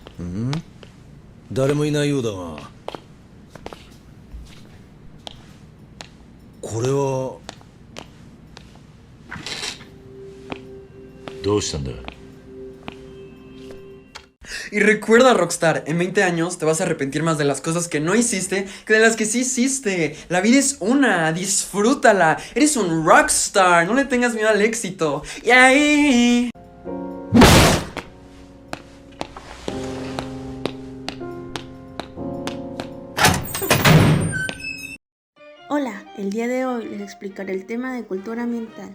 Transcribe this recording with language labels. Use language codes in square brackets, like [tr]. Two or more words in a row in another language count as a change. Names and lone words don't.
[ja] 誰もいないようだが、これはどうしたんだ？ [es] Y recuerda, Rockstar, en 20 años te vas a arrepentir más de las cosas que no hiciste que de las que sí hiciste. La vida es una, disfrútala. Eres un rockstar, no le tengas miedo al éxito. Y ahí... Hola, el día de hoy les explicaré el tema de cultura ambiental.